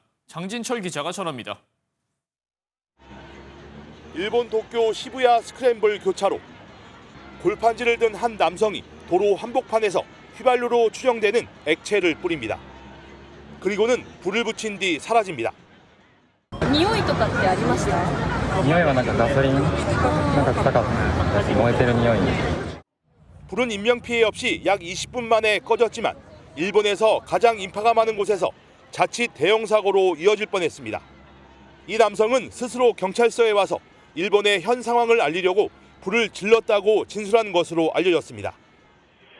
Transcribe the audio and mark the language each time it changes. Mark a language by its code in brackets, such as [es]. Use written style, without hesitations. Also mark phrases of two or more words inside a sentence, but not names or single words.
[ko] 장진철 기자가 전합니다. 일본 도쿄 시부야 스크램블 교차로. 골판지를 든 한 남성이 도로 한복판에서 휘발유로 추정되는 액체를 뿌립니다. 그리고는 불을 붙인 뒤 사라집니다. [ja] 匂いとかってありました? 匂いはなんかガソリンなんか臭かったし燃えてる匂い。 [ko] 불은 인명피해 없이 약 20분 만에 꺼졌지만 일본에서 가장 인파가 많은 곳에서 자칫 대형 사고로 이어질 뻔했습니다. 이 남성은 스스로 경찰서에 와서 일본의 현 상황을 알리려고 불을 질렀다고 진술한 것으로 알려졌습니다.